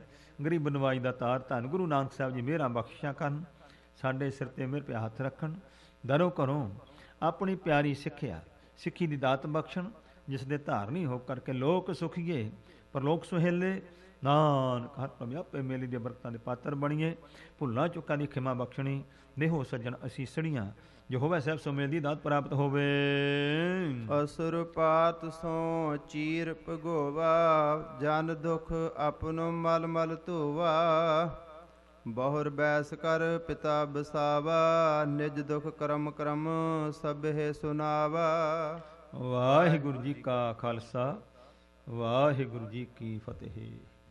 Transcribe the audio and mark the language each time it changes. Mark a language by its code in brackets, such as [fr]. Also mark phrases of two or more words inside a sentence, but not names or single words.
[pa] ਗਰੀਬ ਨਵਾਜ ਦਾ ਤਾਰ ਧੰਨ ਗੁਰੂ ਨਾਨਕ ਸਾਹਿਬ ਜੀ ਮਿਹਰਾਂ ਬਖਸ਼ਿਸ਼ਾਂ ਕਰਨ, ਸਾਡੇ ਸਿਰ ਤੇ ਮਿਹਰ ਪਿਆ ਹੱਥ ਰੱਖਣ, ਦਰੋਂ ਘਰੋਂ ਆਪਣੀ ਪਿਆਰੀ ਸਿੱਖਿਆ ਸਿੱਖੀ ਦੀ ਦਾਤ ਬਖਸ਼ਣ, ਜਿਸ ਦੇ ਧਾਰਨੀ ਹੋ ਕਰਕੇ ਲੋਕ ਸੁਖੀਏ ਪਰਲੋਕ ਸੁਹੇਲੇ। ਨਾਨਕ ਹਰ ਪ੍ਰਭ ਆਪੇ ਮੇਲੀ ਦੇ ਬਰਕਤਾਂ ਦੇ ਪਾਤਰ ਬਣੀਏ। ਭੁੱਲਾਂ ਚੁੱਕਾਂ ਦੀ ਖਿਮਾ ਬਖਸ਼ਣੀ, ਦੇਹੋ ਸੱਜਣ ਅਸੀਸੜੀਆਂ, ਜੋ ਹੋਵੇ ਸਾਹਿਬ ਸੁਮੇਲ ਦੀ ਦਾਤ ਪ੍ਰਾਪਤ ਹੋਵੇ। [bra] असुर पात सो चीर पगोवा, जन दुख अपनो मल मल धोवा, बहुर बैस कर पिता बसावा, निज दुख करम करम सब है सुनावा। [pa] ਵਾਹਿਗੁਰੂ ਜੀ ਕਾ ਖਾਲਸਾ, ਵਾਹਿਗੁਰੂ ਜੀ ਕੀ ਫਤਿਹ।